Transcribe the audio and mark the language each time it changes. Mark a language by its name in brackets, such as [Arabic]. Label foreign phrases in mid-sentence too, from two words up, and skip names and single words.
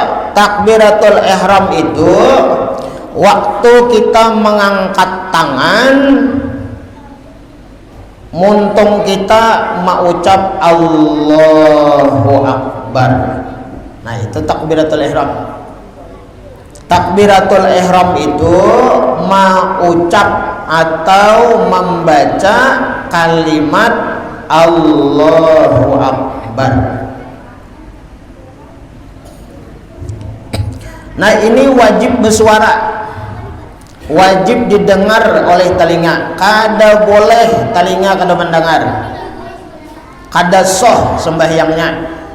[Arabic] تكبيرة الإحرام [Indonesian] itu waktu kita mengangkat tangan muntung kita mengucap [Arabic] الله أكبر. [Indonesian] Nah itu [Arabic] تكبيرة الإحرام. تكبيرة الإحرام [Indonesian] itu mengucap atau membaca kalimat [Arabic] الله أكبر. [Banjar] Nah ini wajib bersuara, wajib didengar oleh telinga, kada boleh telinga kada mendengar, kada sah sembahyangnya.